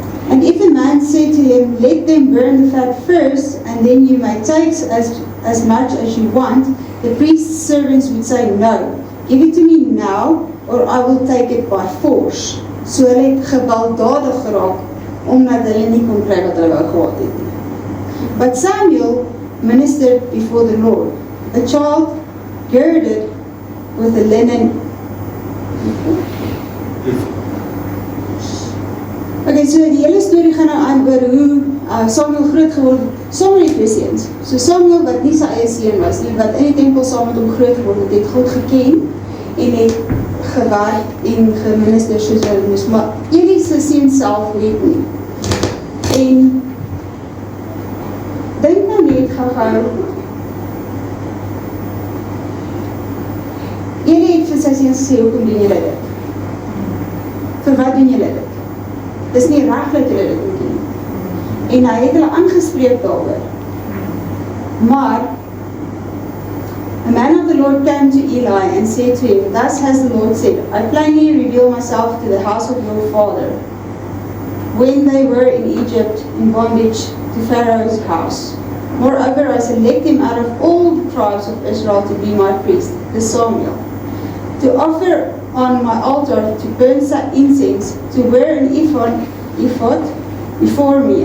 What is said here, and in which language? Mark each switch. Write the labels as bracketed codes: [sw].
[en] And if a man said to him, "Let them burn the fat first, and then you may take as much as you want," the priest's servants would say, "No, give it to me now, or I will take it by force." [af] So hulle het gewelddadig geraak, omdat hulle nie kon kry wat hulle wou gehad het nie. [en] But Samuel ministered before the Lord, a child girded with a linen. [af] Okay, so die hele storie gaan nou aan oor hoe Samuel groot geword het, saam met die twee seuns. So Samuel, wat nie sy eie seun was nie, wat in die tempel saam met hom groot geword het, het God geken en het gewerk en geminister soos hulle moes, maar Eli se seun self weet nie. En dink nou net gou. Eli het vir sy seuns gesê, "Hoekom doen julle dit? Vir wat doen julle dit? Dis nie reg dat julle dit moet doen." En hy het hulle aangespreek daaroor. [en] Maar a man of the Lord came to Eli and said to him, "Thus has the Lord said, I plainly reveal myself to the house of your father, when they were in Egypt in bondage to Pharaoh's house. Moreover, I select him out of all the tribes of Israel to be my priest, the Samuel, to offer on my altar, to burn incense, to wear an ephod before me.